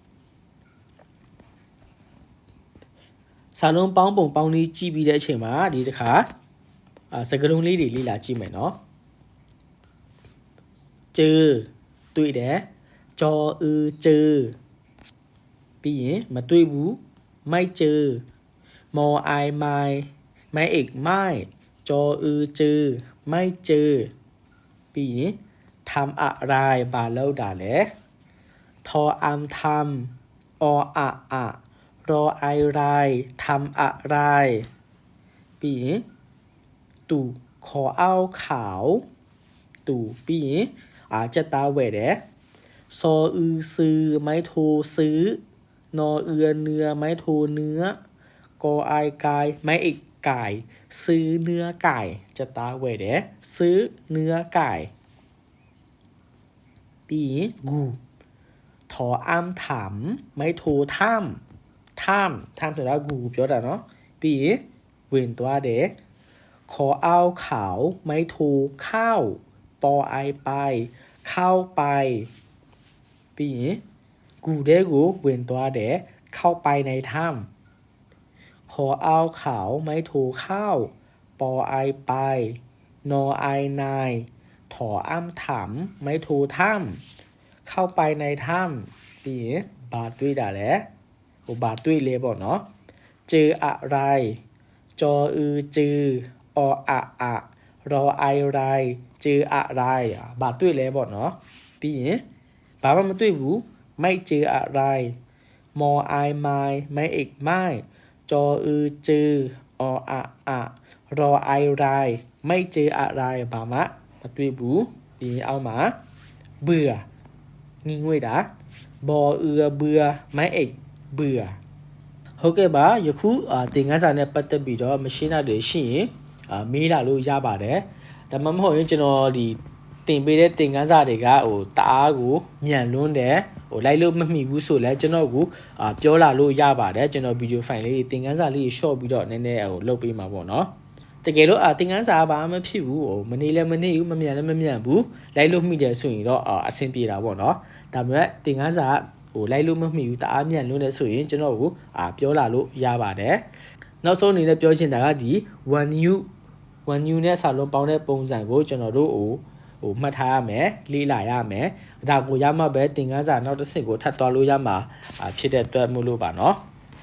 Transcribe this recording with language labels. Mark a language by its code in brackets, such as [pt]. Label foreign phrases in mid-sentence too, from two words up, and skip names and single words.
[my] စာလုံးပေါင်းပုံပေါင်းလေးကြည့်ပြီးတဲ့အချိန်မှာဒီတစ်ခါစကားလုံးလေးတွေလေ့လာကြည့်မယ်နော်เจอတွေ့တယ်ကြော်เจ [th] อပြီးရင်မတွေ့ဘူးไม่เจอมอไอไม่เอกไม่ကြော်เจอไม่เจอပြီး ရင်ทำอะไร [my] ဘာလုပ်တာလဲ [th] ทออามทำออะรอไอ ไรทำอะไร [my] ပြီးရင်သူခေါ်အောင် [th] ขาวသူပြီးရင်จะตาแหวတယ်ซอซื้อไม่โทซื้อนอเนื้อไม่โทเนื้อกอไอกายไม่เอกไก่ซื้อเนื้อไก่จะตาแหวတယ်ซื้อเนื้อไก่ ပြီးရင်กูถออามถามไม่โทถ้ำဆိုတာกูပြောတာเนาะ [my] ပြီးရင်ဝင် သွားတယ်ခေါ်အောင် [th] ขาวไม่โทข้าวปอไอไปเข้าไปပြီးရင်กู [my] တဲ့ကိုဝင်သွားတယ် [th] เข้าไปในถ้ำขอเอาขาวไม่โทข้าวปอไอไปนอไอนายถออ้ำถามไม่โทถ้ำเข้าไปในถ้ำ [my] ပြီးရင်ဘာ တွေ့တာလဲဟိုဘာတွေ့လဲပေါ့နော် [th] เจออะไรจอเจอออะรอไอไรเจออะไร [my] ဘာတွေ့လဲပေါ့နော်ပြီးရင်ဘာမှမတွေ့ဘူး [th] ไม่เจออะไรมอไอไม่เอกไม่จอเจอออะ รอไอไรไม่เจออะไร [my] ဘာမှမတွေ့ဘူးပြီးရင်အောက်မှာ [th] เบื่องี [my] ငွေ့တာဘော [th] เบื่อไม่เอกเบื่อ [my] ဟုတ်ကဲ့ပါယခုသင်ခန်းစာနဲ့ပတ်သက်ပြီးတော့မရှင်းတာတွေရှိရင်မေးလာလို့ရပါတယ်ဒါမှမဟုတ်ရင်ကျွန်တော်ဒီတင်ပေး တဲ့သင်ခန်းစာတွေကတအားကိုမြန်လွန်းတယ်လိုက်လို့မမိဘူးဆိုလဲကျွန်တော်ကိုပြောလာလို့ရပါတယ်ကျွန်တော်ဗီဒီယိုဖိုင်လေး သင်ခန်းစာလေး short ပြီးတော့နည်းနည်းလုပ်ပေးမှာပေါ့နော်တကယ်လို့သင်ခန်းစာဘာမှမဖြစ်ဘူးမနေလည်းမနေဘူးမမြန်လည်းမမြန်ဘူးလိုက်လို့မိတယ်ဆိုရင်တော့အဆင်ပြေတာပေါ့နော်ဒါပေမဲ့သင်ခန်းစာလိုက်လို့မမိဘူးတအားမြန်လွန်းတယ်ဆိုရင်ကျွန်တော်ကိုပြောလာလို့ရပါတယ်နောက်ဆုံးအနေနဲ့ပြောချင်တာကဒီ [en] one new [my] နဲ့စာလုံးပေါင်းတဲ့ပုံစံကိုကျွန်တော်တို့မှတ်ထားရမယ်လေ့လာရမယ်ဒါကိုရမှပဲသင်ခန်းစာနောက်တစ်ဆင့်ကိုထပ်သွားလို့ရမှာဖြစ်တဲ့အတွက်မို့လို့ပါနော်